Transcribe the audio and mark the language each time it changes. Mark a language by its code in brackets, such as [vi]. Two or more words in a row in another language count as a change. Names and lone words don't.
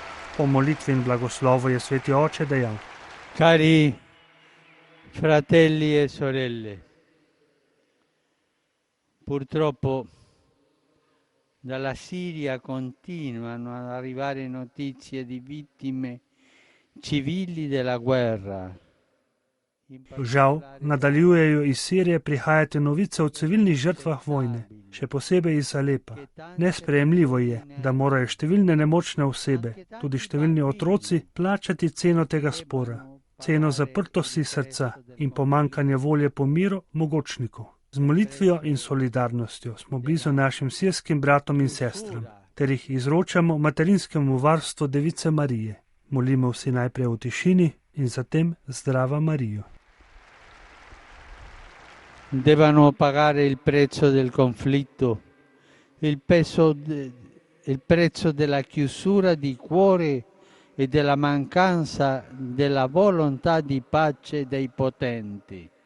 [sl] Po molitvi in blagoslovu je sveti oče dejal: [it] Cari fratelli e sorelle, purtroppo dalla Siria continuano ad arrivare notizie di vittime civili della guerra. [sl] Žal, nadaljujejo iz Sirije prihajati novice o civilnih žrtvah vojne, še posebej iz Alepa. Nesprejemljivo je, da morajo številne nemočne osebe, tudi številni otroci, plačati ceno tega spora, ceno zaprtosti srca in pomankanja volje po miru mogočnikov. Z molitvijo in solidarnostjo smo blizu našim sirskim bratom in sestram, ter jih izročamo materinskemu varstvu Device Marije. Molimo vsi najprej v tišini in zatem Zdrava Marijo. [it] Devono pagare il prezzo del conflitto, il prezzo della chiusura di cuore e della mancanza della volontà di pace dei potenti.